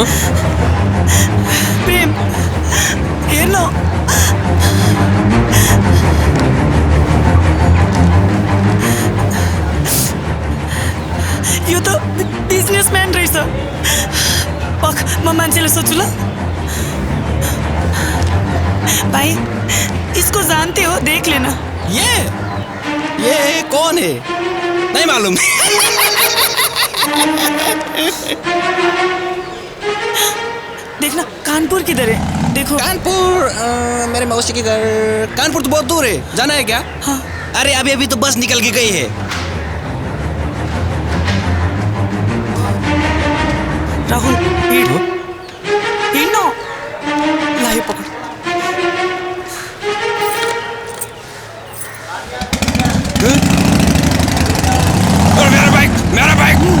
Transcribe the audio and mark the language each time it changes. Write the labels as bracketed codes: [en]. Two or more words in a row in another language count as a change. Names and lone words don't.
[ne] प्रेम हेर्न यो त बिजनेसम्यान रहेछ पख म मान्छेले सोच्छु ल [hi] भाइ इसको जानते हो देख लेना ये कौन है नहीं मालूम देखना कानपुर किधर है देखो कानपुर मेरे मौसी के घर कानपुर तो बहुत दूर है जाना है क्या हाँ अरे अभी अभी तो बस निकल के गई है [ne] राहुल हिँड्नु लायो पकड [hi] मेरा बाइक